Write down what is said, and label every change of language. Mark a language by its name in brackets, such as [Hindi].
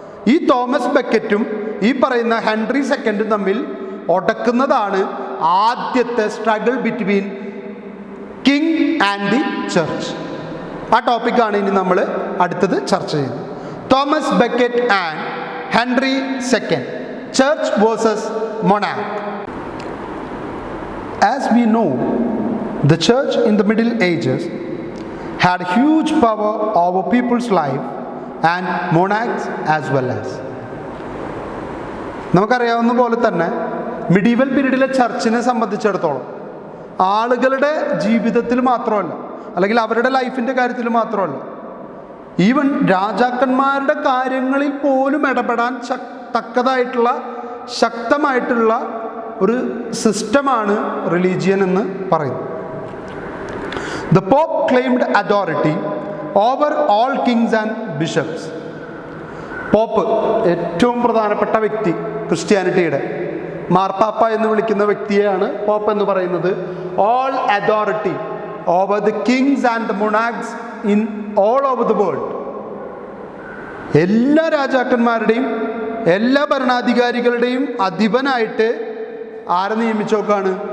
[Malayalam] ഈ തോമസ് ബക്കറ്റും ഈ പറയുന്ന ഹെൻറി സെക്കൻഡും തമ്മിൽ ഒടക്കുന്നതാണ് ആദ്യത്തെ [English] Struggle between king and the church. [Malayalam] ആ ടോപ്പിക്കാണ് ഇനി നമ്മൾ അടുത്തത് ചർച്ച ചെയ്യുന്നത്. Thomas bucket and Henry second, [English] Church versus monarch. As we know, the church in the Middle Ages had huge power over people's life and monarchs as well as. [Malayalam] നമുക്കറിയാവുന്ന പോലെ തന്നെ മിഡീവൽ പീരീഡിലെ ചർച്ചിനെ സംബന്ധിച്ചിടത്തോളം ആളുകളുടെ ജീവിതത്തിൽ മാത്രമല്ല, അല്ലെങ്കിൽ അവരുടെ ലൈഫിൻ്റെ കാര്യത്തിൽ മാത്രമല്ല, ഈവൻ രാജാക്കന്മാരുടെ കാര്യങ്ങളിൽ പോലും ഇടപെടാൻ തക്കതായിട്ടുള്ള ശക്തമായിട്ടുള്ള ഒരു സിസ്റ്റമാണ് റിലീജിയൻ എന്ന് പറയുന്നത്. [English] The Pope claimed authority over all kings and bishops. [Malayalam] Pop ഏറ്റവും പ്രധാനപ്പെട്ട വ്യക്തി, ക്രിസ്ത്യാനിറ്റിയുടെ മാർപ്പാപ്പ എന്ന് വിളിക്കുന്ന വ്യക്തിയെയാണ് പോപ്പ് എന്ന് പറയുന്നത്. [English] All authority over the kings and the monarchs in all over the world. [Malayalam] എല്ലാ രാജാക്കന്മാരുടെയും എല്ലാ ഭരണാധികാരികളുടെയും അധിപനായിട്ട് ആരെ നിയമിച്ചു നോക്കാണ്?